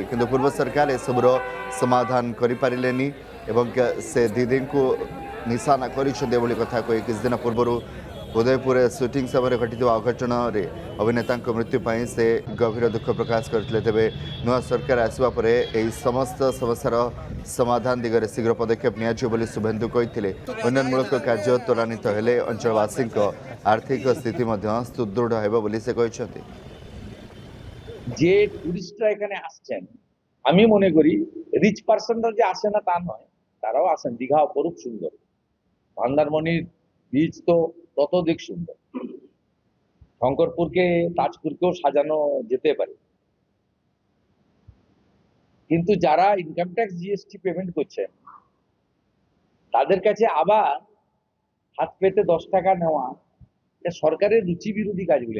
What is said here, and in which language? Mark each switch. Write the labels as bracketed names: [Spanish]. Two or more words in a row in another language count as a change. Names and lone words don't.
[Odia] କିନ୍ତୁ ପୂର୍ବ ସରକାର ଏସବୁର ସମାଧାନ କରିପାରିଲେନି ଏବଂ ସେ ଦିଦିଙ୍କୁ ନିଶାନା କରିଛନ୍ତି ଏଭଳି କଥା କହି କିଛି ଦିନ ପୂର୍ବରୁ ଉଦୟପୁରରେ ସୁଟିଂ ସମୟରେ ଘଟିଥିବା ଅଘଟଣରେ ଅଭିନେତାଙ୍କ ମୃତ୍ୟୁ ପାଇଁ ସେ ଗଭୀର ଦୁଃଖ ପ୍ରକାଶ କରିଥିଲେ। ତେବେ ନୂଆ ସରକାର ଆସିବା ପରେ ଏହି ସମସ୍ତ ସମସ୍ୟାର ସମାଧାନ ଦିଗରେ ଶୀଘ୍ର ପଦକ୍ଷେପ ନିଆଯିବ ବୋଲି ଶୁଭେନ୍ଦୁ କହିଥିଲେ। ଉନ୍ନୟନମୂଳକ କାର୍ଯ୍ୟ ତ୍ୱରାନ୍ୱିତ ହେଲେ ଅଞ୍ଚଳବାସୀଙ୍କ ଆର୍ଥିକ ସ୍ଥିତି ମଧ୍ୟ ସୁଦୃଢ଼ ହେବ ବୋଲି ସେ କହିଛନ୍ତି। [Bangla] যে টুরিস্টরা এখানে আসছেন, আমি মনে করি [English] rich persons [Bangla] যে আসে না তা নয়, তারাও আসেন। দীঘা অপরূপ সুন্দর, মন্দারমণির বীচ তো ততোধিক সুন্দর। শঙ্করপুরকে, তাজপুরকেও সাজানো যেতে পারে, কিন্তু যারা [English] income tax GST payment [Bangla] করছেন তাদের কাছে আবার হাত পেতে 10 টাকা নেওয়া এটা সরকারের রুচি বিরোধী কাজগুলো।